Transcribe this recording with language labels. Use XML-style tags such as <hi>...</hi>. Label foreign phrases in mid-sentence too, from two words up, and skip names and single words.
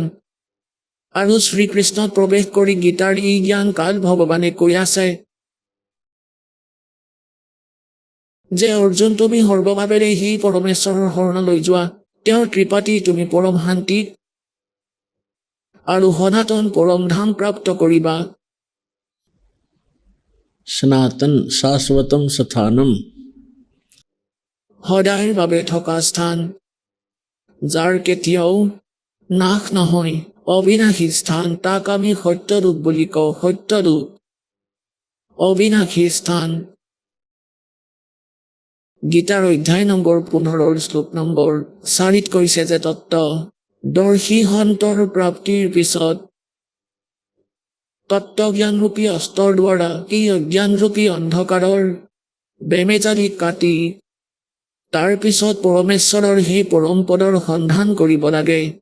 <as>আৰু শ্ৰীকৃষ্ণত প্ৰৱেশ কৰি গীতাৰ এই জ্ঞান কাল ভগৱানে কৈ আছে যে অৰ্জুন, তুমি সৰ্বভাৱেৰে সেই পৰমেশ্বৰৰ শৰণলৈ যোৱা। তেওঁৰ কৃপাতি তুমি পৰম শান্তি আৰু সনাতন পৰম ধাম প্ৰাপ্ত কৰিবা।</as> <sa>सनातन शाश्वतम स्थानम,</sa> <as>সদায়ৰ বাবে থকা স্থান, যাৰ কেতিয়াও নাশ নহয়, অবিনাশী স্থান। তাক আমি সত্যৰূপ বুলি কওঁ। সত্যৰূপ, অবিনাশী স্থান। গীতাৰ অধ্যায় নম্বৰ 15 শ্লোক নম্বৰ 4 কৈছে যে তত্ত্ব দৰ্শী সন্তৰ প্ৰাপ্তিৰ পিছত তত্ত্বজ্ঞানৰূপী অস্ত্ৰৰ দ্বাৰা এই অজ্ঞানৰূপী অন্ধকাৰৰ বেমেজালি কাটি তাৰ পিছত পৰমেশ্বৰৰ সেই পৰম পদৰ সন্ধান কৰিব লাগে।</as>